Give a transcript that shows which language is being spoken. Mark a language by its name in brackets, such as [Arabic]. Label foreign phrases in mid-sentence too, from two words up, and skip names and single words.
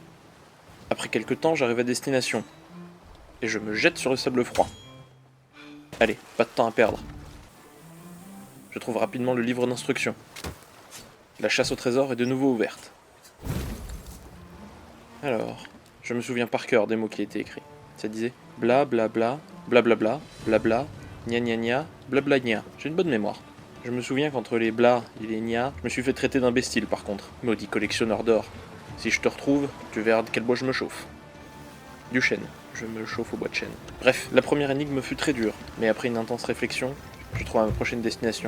[French] Après quelque temps, j'arrive à destination. Et je me jette sur le sable froid. Allez, pas de temps à perdre. Je trouve rapidement le livre d'instructions. La chasse au trésor est de nouveau ouverte. Alors, je me souviens par cœur des mots qui étaient écrits. Ça disait bla bla bla, bla bla bla, bla bla, gna gna gna, bla bla gna. J'ai une bonne mémoire. Je me souviens qu'entre les bla et les gna, je me suis fait traiter d'imbécile par contre. Maudit collectionneur d'or. Si je te retrouve, tu verras de quel bois je me chauffe. Du chêne. Je me chauffe au bois de chêne. Bref, la première énigme fut très dure, mais après une intense réflexion, je trouve ma prochaine destination.